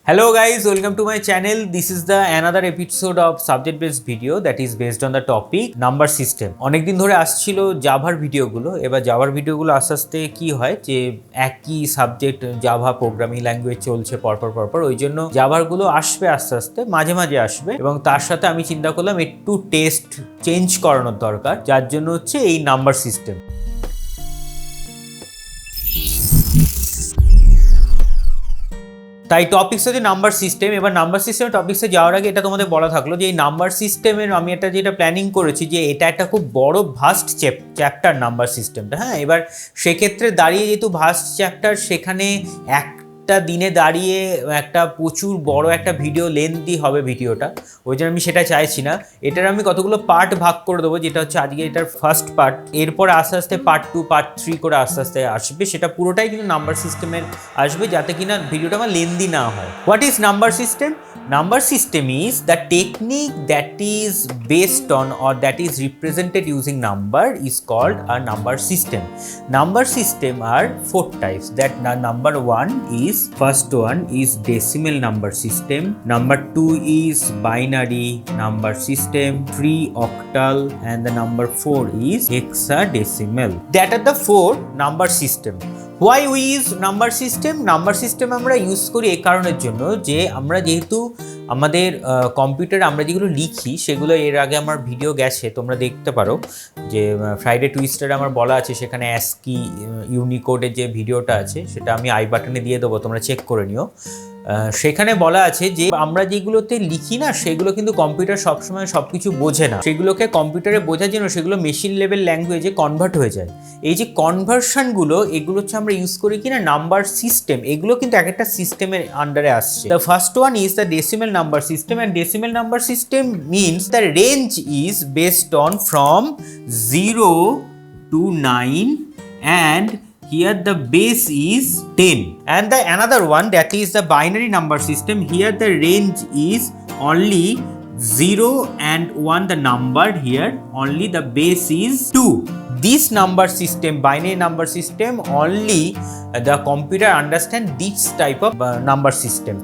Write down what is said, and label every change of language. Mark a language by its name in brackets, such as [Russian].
[English] Hello guys, welcome to my channel. This is the another episode of subject based video that is based on the topic number system. [Bangla] অনেক দিন ধরে আসছিল জাভার ভিডিওগুলো। এবার জাভার ভিডিওগুলো আস্তে আস্তে কি হয় যে একই সাবজেক্ট জাভা প্রোগ্রামিং ল্যাঙ্গুয়েজ চলছে পরপর ওই জন্য জাভারগুলো আসবে আস্তে আস্তে মাঝে মাঝে আসবে এবং তার সাথে আমি চিন্তা করলাম একটু টেস্ট চেঞ্জ করানোর দরকার, যার জন্য হচ্ছে এই নাম্বার সিস্টেম। তাই টপিক্স হচ্ছে নাম্বার সিস্টেম। এবার নাম্বার সিস্টেমের টপিক্সে যাওয়ার আগে এটা তোমাদের বলা থাকলো যে এই নাম্বার সিস্টেমের আমি যেটা প্ল্যানিং করেছি যে এটা একটা খুব বড় ভাস্ট চ্যাপ্টার নাম্বার সিস্টেমটা। হ্যাঁ, এবার সেক্ষেত্রে দাঁড়িয়ে যেহেতু ভাস্ট চ্যাপ্টার, সেখানে একটা দিনে দাঁড়িয়ে একটা প্রচুর বড় একটা ভিডিও লেন্থি হবে ভিডিওটা, ওই জন্য আমি সেটা চাইছি না। এটার আমি কতগুলো পার্ট ভাগ করে দেবো, যেটা হচ্ছে আজকে এটার ফার্স্ট পার্ট, এরপর আস্তে আস্তে পার্ট 2 পার্ট 3 করে আস্তে আস্তে আসবে। সেটা পুরোটাই কিন্তু নাম্বার সিস্টেমের আসবে, যাতে কিনা ভিডিওটা আমার লেন্থি না হয়। [English] What is number system? Number system is the technique that is based on or that is represented using number is called a number system. Number system are 4 types. That number 1 is, first one is decimal number system. Number 2 is binary number system. 3 octal, and the number 4 is hexadecimal. That are the 4 number system. Why we use number system? [Bangla] Number system আমরা use করি এই কারণের জন্য যে আমরা যেহেতু আমাদের কম্পিউটারে আমরা যেগুলো লিখি সেগুলো এর আগে আমার ভিডিও গেছে, তোমরা দেখতে পারো যে ফ্রাইডে টুইস্টারে আমার বলা আছে, সেখানে অ্যাসকি ইউনিকোডের যে ভিডিওটা আছে সেটা আমি আই বাটনে দিয়ে দেবো, তোমরা চেক করে নিও। সেখানে বলা আছে যে আমরা যেগুলোতে লিখি না সেগুলো কিন্তু কম্পিউটার সবসময় সব কিছু বোঝে না, সেগুলোকে কম্পিউটারে বোঝার জন্য সেগুলো মেশিন লেভেল ল্যাঙ্গুয়েজে কনভার্ট হয়ে যায়। এই যে কনভার্সনগুলো এগুলো হচ্ছে আমরা ইউজ করি কিনা নাম্বার সিস্টেম, এগুলো কিন্তু এক একটা সিস্টেমের আন্ডারে আসছে। [English] The first one is the decimal number system, and decimal number system means the range is based on from 0 to 9 and here the base is 10. And the another one, that is the binary number system. Here the range is only 0 and 1, the number here only the base is 2. This number system, binary number system, only the computer understand this type of number system.